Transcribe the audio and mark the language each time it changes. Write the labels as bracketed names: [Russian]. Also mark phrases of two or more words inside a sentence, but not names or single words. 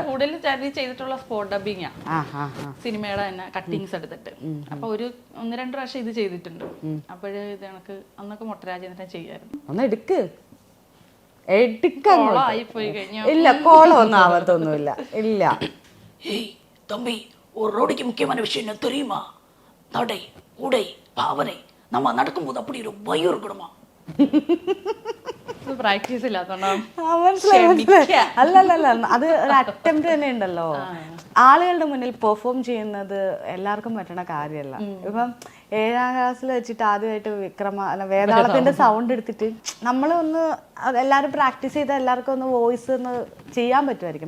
[Malayalam] കൂടുതൽ ചെയ്തിട്ടുള്ള [English] spot dubbing [Malayalam] സിനിമയുടെ തന്നെ കട്ടിങ്സ് എടുത്തിട്ട്. അപ്പൊ 1-2 പ്രാവശ്യം ഇത് ചെയ്തിട്ടുണ്ട്. അപ്പോഴ് ഇത് കണക്ക് അന്നൊക്കെ മൊട്ടരാജേന്ദ്രൻ ചെയ്യായിരുന്നു. ഒന്ന് എടുക്ക്. ആയിപ്പോയി കഴിഞ്ഞു. ഇല്ല, കോളമൊന്നും ആവത്തൊന്നുമില്ല. ഇല്ല. [Tamil] தம்பி, ஒரு ரோடிக்கு முக்கியமான விஷயம் என்ன தெரியுமா? நடை, உடை, பாவனை. நம்ம நடக்கும்போது அப்படி ஒரு பயம் இருக்கணுமா? [Malayalam] പ്രാക്ടീസ് ഇല്ലാത്തോണ്ടോ? അല്ലല്ല, അത് ഒരു അറ്റംപ്റ്റ് തന്നെ ഉണ്ടല്ലോ. ആളുകളുടെ മുന്നിൽ പെർഫോം ചെയ്യുന്നത് എല്ലാവർക്കും പറ്റണ കാര്യമല്ല. ഇപ്പം 7ാം ക്ലാസ്സിൽ വെച്ചിട്ട് ആദ്യമായിട്ട് വേതാളത്തിന്റെ സൗണ്ട് എടുത്തിട്ട് നമ്മളൊന്ന് എല്ലാവരും പ്രാക്ടീസ് ചെയ്ത എല്ലാവർക്കും ഒന്ന് വോയിസ് ഒന്ന് ചെയ്യാൻ പറ്റുമായിരിക്കും.